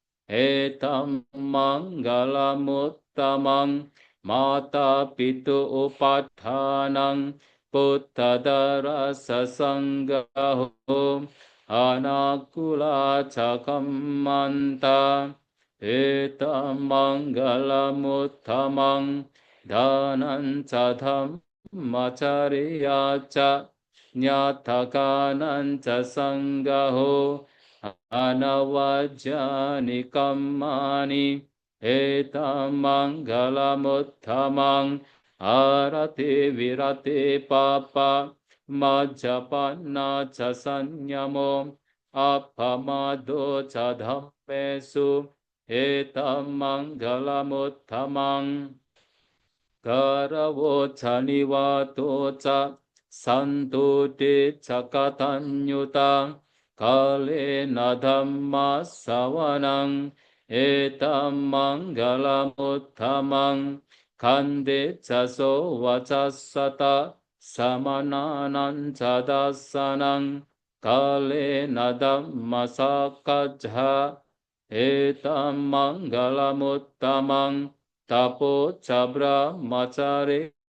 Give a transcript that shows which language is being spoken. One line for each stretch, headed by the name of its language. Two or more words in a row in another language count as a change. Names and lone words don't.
Pali: เอตัมมังกลมุตตมังมาตาปิตุอุปัฏฐานังพุทธดารัสสังฆโหอนาคุลาชะคัมมันตาเอตัมมังกลมุตตมังดานันจะธรรมจริยาจะญาตกานันจะสังฆโห anavajjani kammani etammangalamuttamang arati virati papa majjapanna ca sanyamo appamado ca dhammesu etammangalamuttamang karavo ca nivato ca santu te ca katanyuta kalena dhamma savanang etam mangalamuttamang kande caso vacasata samananan cadasanang kalena dhamma sakajha etam mangalamuttamang tapo cabra macare